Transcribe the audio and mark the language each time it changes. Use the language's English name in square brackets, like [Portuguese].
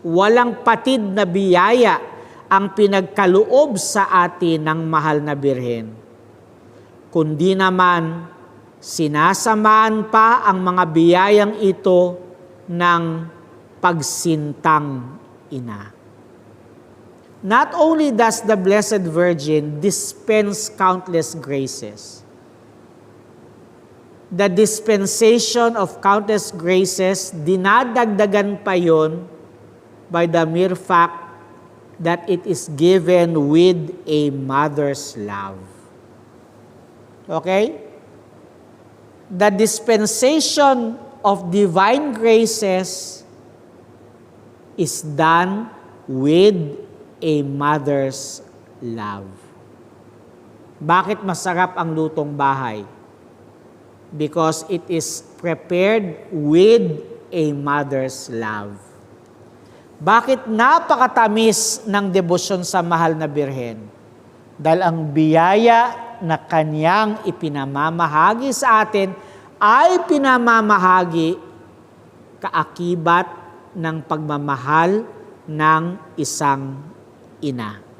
[Filipino] Walang patid na biyaya ang pinagkaloob sa atin ng mahal na birhen. Kundi naman, sinasamahan pa ang mga biyayang ito ng pagsintang ina. [English] Not only does the Blessed Virgin dispense countless graces, the dispensation of countless graces, [Filipino] dinadagdagan pa yun [English] by the mere fact that it is given with a mother's love. Okay? The dispensation of divine graces is done with a mother's love. [Filipino] Bakit masarap ang lutong bahay? [English] Because it is prepared with a mother's love. [Filipino] Bakit napakatamis ng debosyon sa mahal na birhen? Dahil ang biyaya na kanyang ipinamamahagi sa atin ay pinamamahagi kaakibat ng pagmamahal ng isang ina.